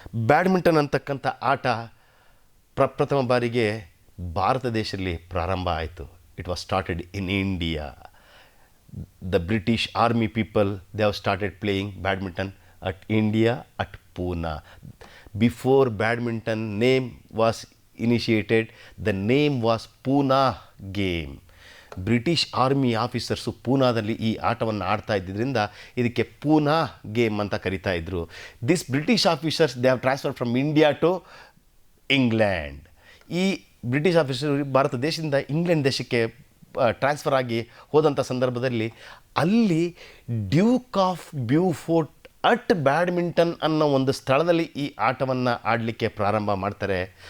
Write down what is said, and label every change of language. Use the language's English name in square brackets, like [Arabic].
[Kannada] Badminton ಅಂತಕ್ಕಂಥ ಆಟ ಪ್ರಪ್ರಥಮ ಬಾರಿಗೆ ಭಾರತ ದೇಶದಲ್ಲಿ ಪ್ರಾರಂಭ ಆಯಿತು. [English] It was started in India. The British army people, they have started playing badminton at India, at Pune. Before badminton name was initiated, the name was Pune game. [Kannada] British army officers ಪೂನಾದಲ್ಲಿ ಈ ಆಟವನ್ನು ಆಡ್ತಾ ಇದ್ದಿದ್ದರಿಂದ ಇದಕ್ಕೆ Poona game ಅಂತ ಕರಿತಾ ಇದ್ದರು. [English] This British officers they have transfer from India to England. [Kannada] ಈ British officer Bharat ದೇಶದಿಂದ ಇಂಗ್ಲೆಂಡ್ ದೇಶಕ್ಕೆ ಟ್ರಾನ್ಸ್ಫರ್ ಆಗಿ ಹೋದಂಥ ಸಂದರ್ಭದಲ್ಲಿ ಅಲ್ಲಿ ಡ್ಯೂಕ್ ಆಫ್ ಬ್ಯೂಫೋರ್ಟ್ ಅಟ್ ಬ್ಯಾಡ್ಮಿಂಟನ್ ಅನ್ನೋ ಒಂದು ಸ್ಥಳದಲ್ಲಿ ಈ ಆಟವನ್ನು ಆಡಲಿಕ್ಕೆ ಪ್ರಾರಂಭ ಮಾಡ್ತಾರೆ.